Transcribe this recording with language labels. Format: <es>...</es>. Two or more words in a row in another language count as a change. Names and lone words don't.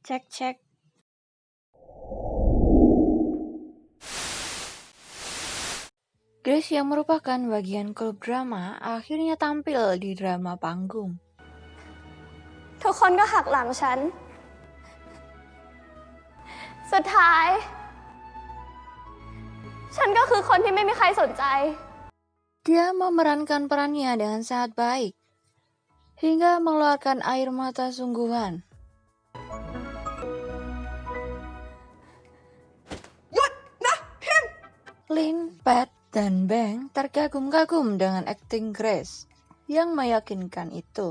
<id>Cek cek. Grace yang merupakan bagian klub drama akhirnya tampil di drama panggung.</id> <th>ทุกคนก็หักหลังฉัน สุดท้าย ฉันก็คือคนที่ไม่มีใครสนใจ</th> <id>Dia memerankan perannya dengan sangat baik, hingga mengeluarkan air mata sungguhan. Lin, Pat, dan Bang terkagum-kagum dengan akting Grace yang meyakinkan itu.</id>